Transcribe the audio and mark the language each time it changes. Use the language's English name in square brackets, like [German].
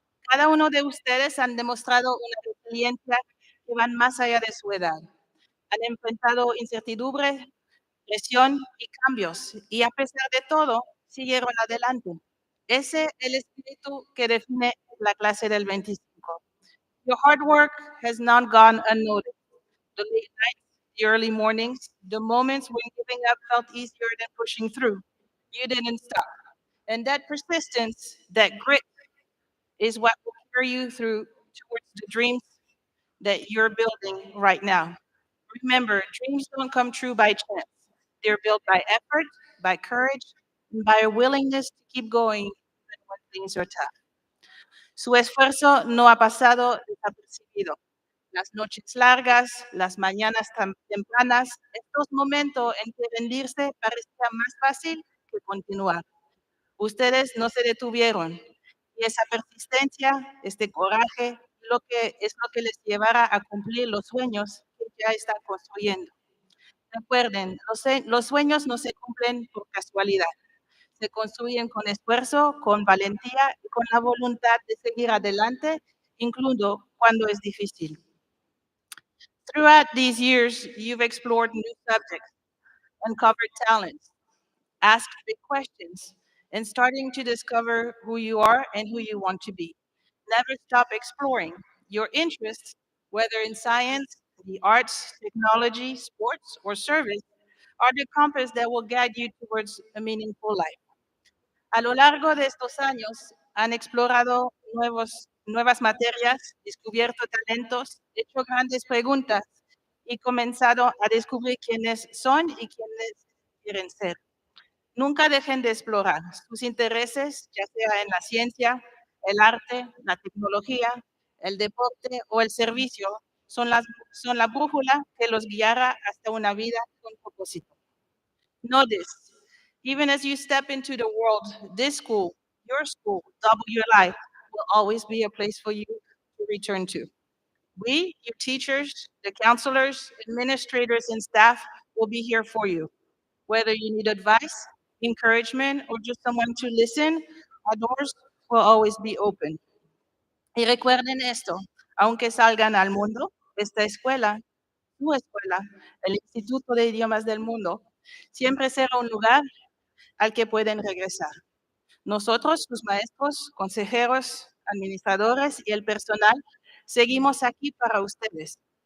[Spanish] Cada uno de ustedes han demostrado una resiliencia que van más allá de su edad. Han enfrentado incertidumbre, presión y cambios, y a pesar de todo, siguieron adelante. Ese es el espíritu que define la clase del 25. [English] Your hard work has not gone unnoticed. The late nights, the early mornings, the moments when giving up felt easier than pushing through. You didn't stop. And that persistence, that grit, is what will carry you through towards the dreams that you're building right now. Remember, dreams don't come true by chance. They're built by effort, by courage, and by a willingness to keep going even when things are tough. [Spanish] Su esfuerzo no ha pasado desapercibido. Las noches largas, las mañanas tempranas, estos momentos en que rendirse parecía más fácil que continuar. Ustedes no se detuvieron y esa persistencia, este coraje, es lo que les llevará a cumplir los sueños que ya están construyendo. Recuerden, los sueños no se cumplen por casualidad. Se construyen con esfuerzo, con valentía y con la voluntad de seguir adelante, incluso cuando es difícil. [English] Throughout these years, you've explored new subjects, uncovered talents, asked big questions, and starting to discover who you are and who you want to be. Never stop exploring. Your interests, whether in science, the arts, technology, sports, or service, are the compass that will guide you towards a meaningful life. [Spanish] A lo largo de estos años, han explorado nuevas materias, descubierto talentos, hecho grandes preguntas y comenzado a descubrir quiénes son y quiénes quieren ser. Nunca dejen de explorar sus intereses, ya sea en la ciencia, el arte, la tecnología, el deporte o el servicio, son la brújula que los guiará hasta una vida con propósito. [English] Know this, even as you step into the world, this school, your school, WLI, will always be a place for you to return to. We, your teachers, the counselors, administrators, and staff will be here for you. Whether you need advice, encouragement, or just someone to listen, our doors will always be open. [Spanish] Y recuerden esto, aunque salgan al mundo, esta escuela, su escuela, el Instituto de Idiomas del Mundo, siempre será un lugar al que pueden regresar. Nosotros, sus maestros, consejeros, administradores y el personal, seguimos aquí para ustedes.